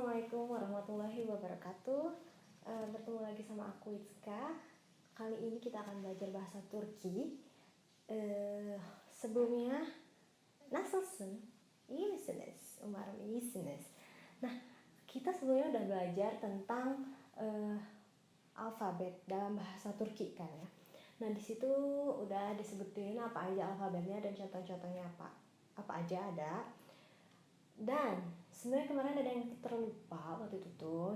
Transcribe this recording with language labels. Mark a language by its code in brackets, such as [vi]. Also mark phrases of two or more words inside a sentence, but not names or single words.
[ar] السلام عليكم ورحمة الله وبركاته. [id] Bertemu lagi sama aku Itzka. Kali ini kita akan belajar bahasa Turki. Sebelumnya nasılsın? [tr] İyi misiniz? Umarım iyisiniz. [id] Nah, kita sebelumnya udah belajar tentang alfabet dalam bahasa Turki kan ya. Nah, di situ udah disebutin apa aja alfabetnya dan contoh-contohnya apa aja ada. Dan sebenarnya kemarin ada yang terlupa waktu itu tuh.